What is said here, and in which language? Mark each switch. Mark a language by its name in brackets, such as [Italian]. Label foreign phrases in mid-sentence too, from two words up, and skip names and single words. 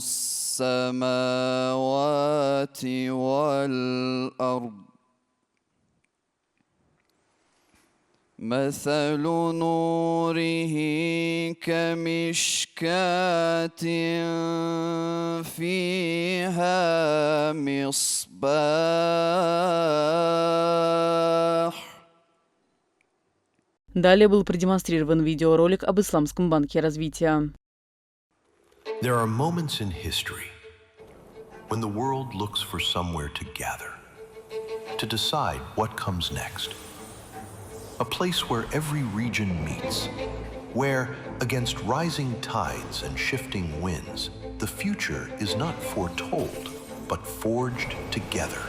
[Arabic] السماوات والأرض مثل نوره كمشكاة فيها مصباح. [Russian] Далее был продемонстрирован видеоролик об Исламском банке развития. [English] There are moments in history when the world looks for somewhere to gather, to decide what comes next. A place where every region meets, where, against rising tides and shifting winds, the future is not foretold, but forged together.